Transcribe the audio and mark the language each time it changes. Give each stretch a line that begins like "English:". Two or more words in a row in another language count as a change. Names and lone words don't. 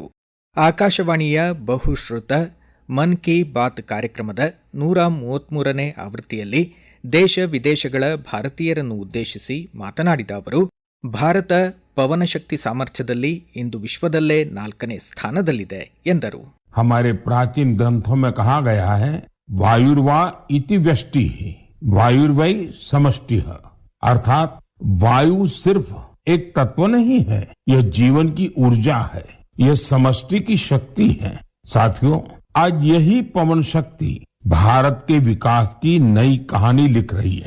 Kannada: ಆಕಾಶವಾಣಿಯ ಬಹುಶ್ರುತ ಮನ್ ಕಿ ಬಾತ್ ಕಾರ್ಯಕ್ರಮದ 133ನೇ ಆವೃತ್ತಿಯಲ್ಲಿ ದೇಶ ವಿದೇಶಗಳ ಭಾರತೀಯರನ್ನು ಉದ್ದೇಶಿಸಿ ಮಾತನಾಡಿದ ಅವರು, ಭಾರತ ಪವನಶಕ್ತಿ ಸಾಮರ್ಥ್ಯದಲ್ಲಿ ಇಂದು ವಿಶ್ವದಲ್ಲೇ 4ನೇ ಸ್ಥಾನದಲ್ಲಿದೆ ಎಂದರು.
Hindi: हमारे प्राचीन ग्रंथों में कहा गया है,
Sanskrit: वायुर्वा इति व्यष्टि, वायुर्वै समष्टि,
Hindi: अर्थात वायु सिर्फ एक तत्व नहीं है, यह जीवन की ऊर्जा है, यह समष्टि की शक्ति है. साथियों, आज यही पवन शक्ति भारत के विकास की नई कहानी लिख रही है.